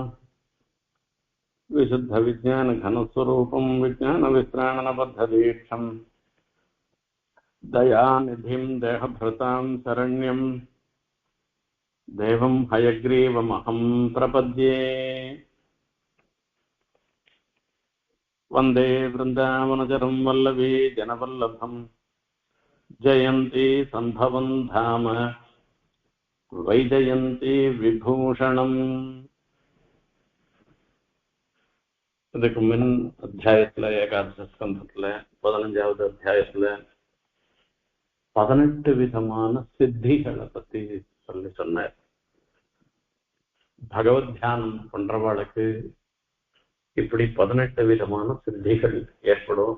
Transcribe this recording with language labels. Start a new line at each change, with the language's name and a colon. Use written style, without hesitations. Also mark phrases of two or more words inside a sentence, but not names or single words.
Sanskrit: विशुद्धविज्ञानघनस्वरूपं विज्ञानविश्राणनबद्धदीक्षं दयानिधिं देहभृतां शरण्यं देवं हयग्रीवमहं प्रपद्ये। वन्दे वृन्दावनचरं वल्लभी जनवल्लभं जयन्ती सम्भवं धाम वैजयन्ती विभूषणम्।
Tamil: இதுக்கு முன் அத்தியாயத்துல ஏகாதச ஸ்கந்தத்துல 15வது அத்தியாயத்துல 18 விதமான சித்திகளை பத்தி சொன்னார். பகவத் தியானம் பண்றவாளுக்கு இப்படி 18 விதமான சித்திகள் ஏற்படும்.